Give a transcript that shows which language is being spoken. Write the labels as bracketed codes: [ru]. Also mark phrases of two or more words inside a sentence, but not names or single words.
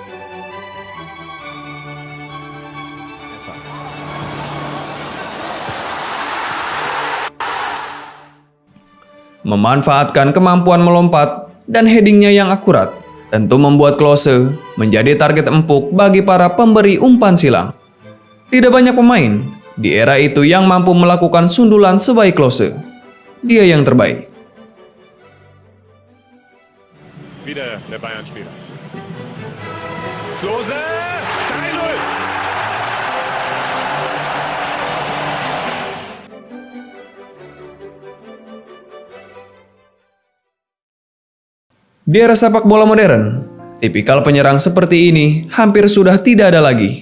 [id] Memanfaatkan kemampuan melompat dan headingnya yang akurat, tentu membuat Klose menjadi target empuk bagi para pemberi umpan silang. Tidak banyak pemain di era itu yang mampu melakukan sundulan sebaik Klose. Dia yang terbaik. [de] Wieder der Bayern-Spieler. Klose, 3-0. [id] Di era sepak bola modern, tipikal penyerang seperti ini hampir sudah tidak ada lagi.